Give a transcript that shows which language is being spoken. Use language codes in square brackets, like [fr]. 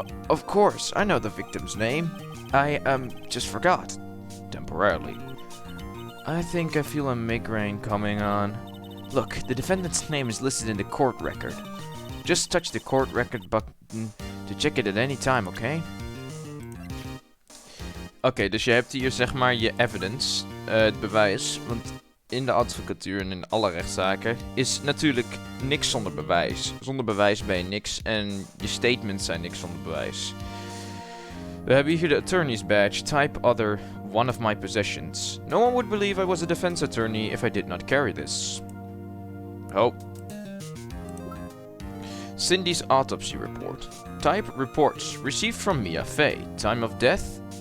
[en] Of course, I know the victim's name. I, just forgot. Temporarily. I think I feel a migraine coming on. Look, the defendant's name is listed in the court record. Just touch the court record button to check it at any time, okay? [nl] Oké, dus je hebt hier zeg maar je evidence, het bewijs. Want in de advocatuur en in alle rechtszaken is natuurlijk niks zonder bewijs. Zonder bewijs ben je niks en je statements zijn niks zonder bewijs. We hebben hier de [en] attorney's badge, type other, one of my possessions. No one would believe I was a defense attorney if I did not carry this. Oh. Cindy's autopsy report. Type reports, received from Mia Fey. Time of death?